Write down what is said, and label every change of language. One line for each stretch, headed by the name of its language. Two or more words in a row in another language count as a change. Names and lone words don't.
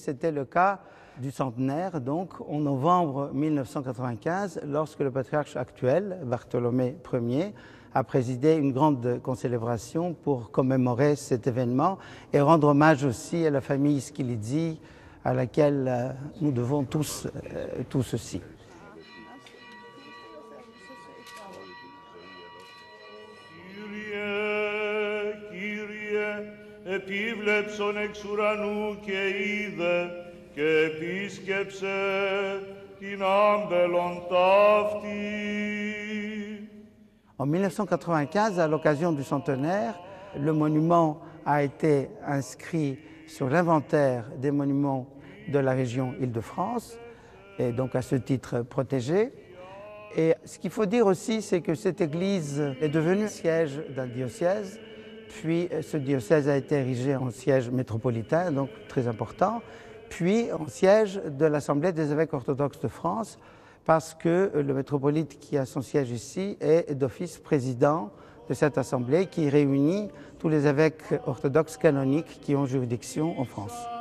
French: C'était le cas du centenaire, donc en novembre 1995, lorsque le patriarche actuel, Bartholomée Ier, a présidé une grande concélébration pour commémorer cet événement et rendre hommage aussi à la famille Schilizzi, à laquelle nous devons tous tout ceci.
Greek: Επίβλεψον εξ ουρανού και είδε και επίσκεψε την άμπελον ταύτη.
French: En 1995, à l'occasion du centenaire, le monument a été inscrit sur l'inventaire des monuments de la région Île-de-France, et donc à ce titre protégé. Et ce qu'il faut dire aussi, c'est que cette église est devenue siège d'un diocèse, puis ce diocèse a été érigé en siège métropolitain, donc très important, puis en siège de l'Assemblée des évêques orthodoxes de France, parce que le métropolite qui a son siège ici est d'office président de cette assemblée qui réunit tous les évêques orthodoxes canoniques qui ont juridiction en France.